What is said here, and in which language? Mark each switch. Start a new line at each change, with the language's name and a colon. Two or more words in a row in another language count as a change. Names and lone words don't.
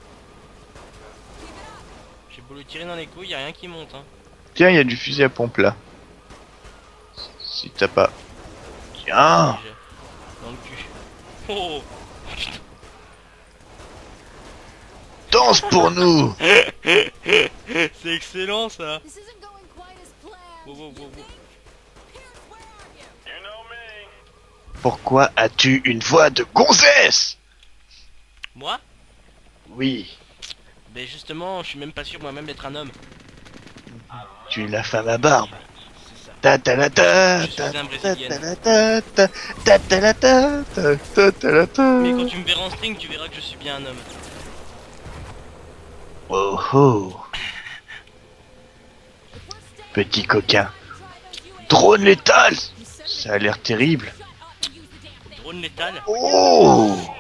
French: J'ai beau lui tirer dans les couilles, y a rien qui monte, hein. Tiens, il y a du fusil à pompe là. Si t'as pas. Tiens. Dans le cul. Oh. Danse pour nous. C'est excellent ça.
English: This isn't going quite as planned. Wow, wow, wow, wow. Pierce, where are you? You know me.
French: Pourquoi as-tu une voix de gonzesse? Moi? Oui, Ben justement, je suis même pas sûr moi-même d'être un homme. tu es la femme à barbe. C'est ça. Ta ta la ta Je suis ta un ta Brésilien. ta la ta ta ta ta la ta ta ta ta la ta. Mais quand tu me verras en string, tu verras que je suis bien un homme. Oh oh. Petit coquin. Drone létal. Ça a l'air terrible. Drone létal. Oh.